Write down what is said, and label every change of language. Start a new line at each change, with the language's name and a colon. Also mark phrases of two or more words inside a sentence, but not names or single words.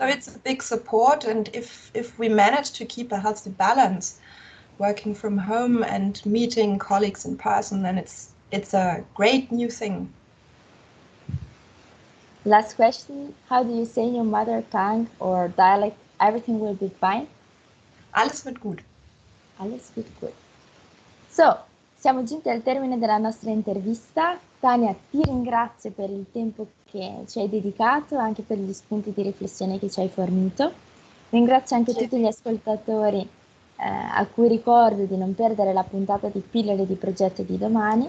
English: So it's a big support, and if we manage to keep a healthy balance, working from home and meeting colleagues in person, then it's a great new thing. Last question, how do you say in your mother tongue or dialect, everything will be fine?
German: Alles wird gut. Alles wird gut.
Italian: So, siamo giunti al termine della nostra intervista. Tania, ti ringrazio per il tempo che ci hai dedicato, anche per gli spunti di riflessione che ci hai fornito. Ringrazio anche tutti gli ascoltatori a cui ricordo di non perdere la puntata di Pillole di progetto di domani.